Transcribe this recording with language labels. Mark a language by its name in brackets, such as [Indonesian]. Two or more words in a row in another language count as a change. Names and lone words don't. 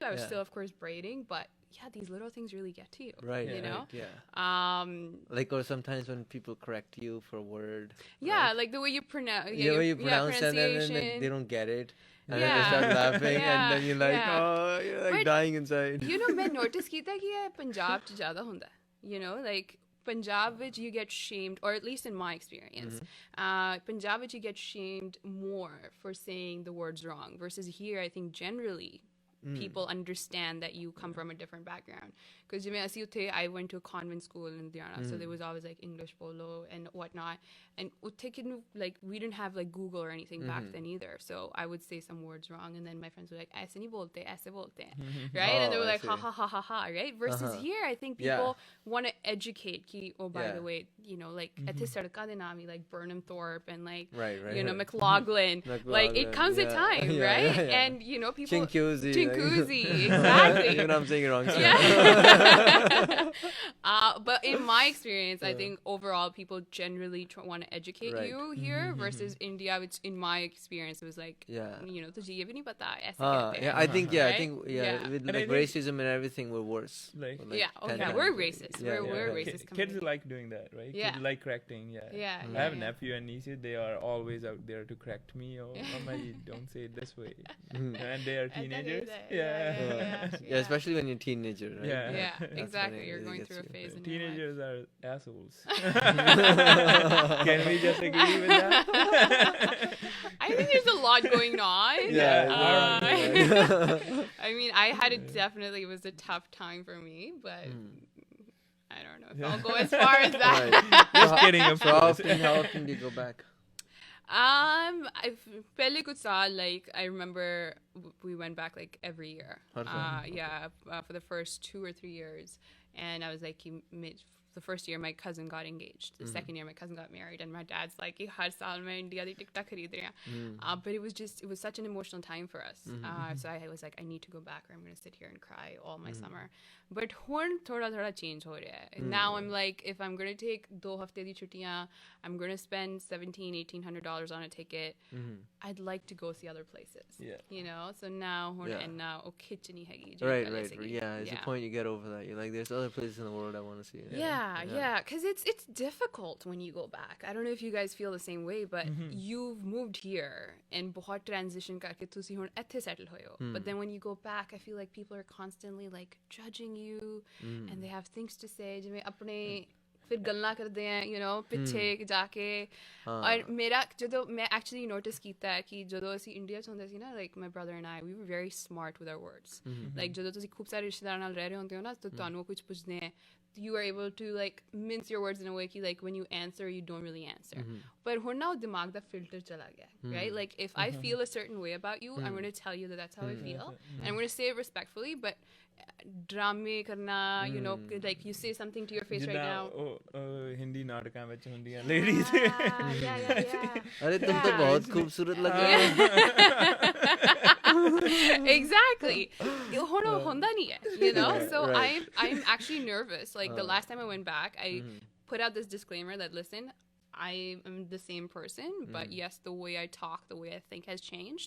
[English] I was still, of course, braiding, but yeah, these little things really get to you. Right. You know? Like, or sometimes when people correct you for a word. Yeah, right? like the way you pronounce. Yeah, the way you pronounce it, and then they don't get it. And then they start laughing, and then you're like, oh, you're like dying inside. You know, I noticed that Punjab [Punjabi] ਚ ਜ਼ਿਆਦਾ ਹੁੰਦਾ. [English] You know, like Punjab which you get shamed, or at least in my experience, Punjab which you get shamed more for saying the words wrong, versus here I think generally people understand that you come from a different background. Because I went to a convent school in Ludhiana, so there was always like English polo and whatnot. And like we didn't have like Google or anything back then either. So I would say some words wrong, and then my friends were like, [Hindi] "ऐसे नहीं बोलते, ऐसे बोलते," [English] right? And they were like, "Ha ha ha ha ha," right? Versus here, I think people want to educate. Ki, oh, by the way, you know, like at this [Punjabi] ਸੜਕਾਂ ਦੇ ਨਾਮ, [English] like Burnham Thorpe and like you know McLaughlin, like it comes a time, right? And you know people Chinkuzi, exactly. Even I'm saying it wrong. Yeah. But in my experience, I think overall people generally want to educate you here versus India, which in my experience was like, you know, [Hindi] तुझे ये भी नहीं पता ऐसे कहते हैं. [English] I think right? with like racism and everything, we're worse. Like, we're racist. We're racist. Kids like doing that, right? Yeah. Kids like correcting. I have a nephew and nieces. They are always out there to correct me. Oh, Mama, you don't say it this way. And they are teenagers. Especially when you're a teenager, right? Yeah, exactly. You're going through a phase in your life. Teenagers are assholes. Can we just agree with that? I think there's a lot going on. I mean, I had it definitely was a tough time for me, but I don't know if I'll go as far as that. Just kidding. How often do you go back? [Punjabi] ਪਹਿਲੇ ਕੁਝ ਸਾਲ, [English] like I remember we went back like every year. For the first 2 or 3 years, and I was like, the first year my cousin got engaged. The second year my cousin got married, and my dad's like, [Punjabi] ਹਰ ਸਾਲ ਮੈਂ India ਦੀ ticket ਖਰੀਦ ਰਹੇ ਹੈਂ. [English] But it was such an emotional time for us. So I was like, I need to go back or I'm going to sit here and cry all my summer. [Punjabi] But ਹੁਣ ਥੋੜਾ change ਹੋ ਰਿਹਾ ਹੈ. [English] Now I'm like, if I'm going to take 2 [Punjabi] ਹਫ਼ਤੇ ਦੀ ਛੁੱਟੀਆਂ, [English] I'm going to spend $1,700-$1,800 on a ticket. I'd like to go see other places. You know, so now [Punjabi] ਉਹ ਖਿੱਚ ਨਹੀਂ ਹੈਗੀ. [English] Right. Yeah, it's the point you get over that. You're like, there's other places in the world I want to see. Yeah, because it's difficult when you go back. I don't know if you guys feel the same way, but you've moved here and [Punjabi] बहुत transition करके तुसी ਹੁਣ ਇੱਥੇ settle ਹੋਏ ਹੋ. [English] But then when you go back, I feel like people are constantly like judging you and they have things to say [Punjabi] ਜਿਵੇਂ ਆਪਣੇ ਫਿਰ ਗੱਲਾਂ ਕਰਦੇ ਆ, [English] you know, [Punjabi] ਪਿੱਛੇ ਜਾ ਕੇ. ਔਰ ਮੇਰਾ ਜਦੋਂ ਮੈਂ actually notice ਕੀਤਾ ਹੈ ਕਿ ਜਦੋਂ ਅਸੀਂ ਇੰਡੀਆ 'ਚ ਹੁੰਦੇ ਸੀ ਨਾ, [English] like my brother and I, we were very smart with our words. [Punjabi] Like ਜਦੋਂ ਤੁਸੀਂ ਖੂਬ ਸਾਰੇ ਰਿਸ਼ਤੇਦਾਰਾਂ ਨਾਲ ਰਹਿ ਰਹੇ ਹੁੰਦੇ ਹੋ ਨਾ, ਤਾਂ ਤੁਹਾਨੂੰ ਕੁਝ ਪੁੱਛਦੇ ਆ, [English] you are able to like mince your words in a way ki like when you answer you don't really answer. But hun now [Punjabi] ਦਿਮਾਗ ਦਾ filter ਚਲਾ ਗਿਆ, [English] right? Like if I feel a certain way about you, I'm going to tell you that that's how I feel, and I'm going to say it respectfully, but [Punjabi] drama karna, [English] you know, like you say something to your face right now. [Punjabi] Hindi ਨਾਟਕਾਂ ਵਿੱਚ ਹੁੰਦੀਆਂ ladies. [Hindi] अरे तुम तो बहुत खूबसूरत लग रहे हो. [English] Exactly. [Punjabi] ਹੁੰਦਾ ਨਹੀਂ ਹੈ, [English] you know. So I'm actually nervous. Like the last time I went back, I put out this disclaimer that listen, I am the same person, but yes, the way I talk, the way I think has changed.